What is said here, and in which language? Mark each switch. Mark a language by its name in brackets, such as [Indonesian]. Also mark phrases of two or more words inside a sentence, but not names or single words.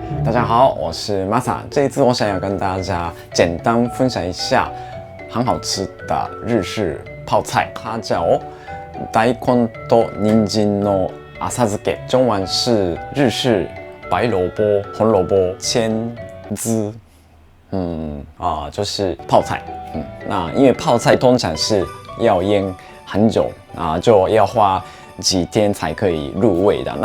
[Chinese] 大家好，我是 Masa。这一次我想要跟大家简单分享一下很好吃的日式泡菜，它叫 [Japanese] 大根と人参の浅漬け， [Chinese] 中文是日式白萝卜、红萝卜千汁。就是泡菜。那因为泡菜通常是要腌很久就要花几天才可以入味的。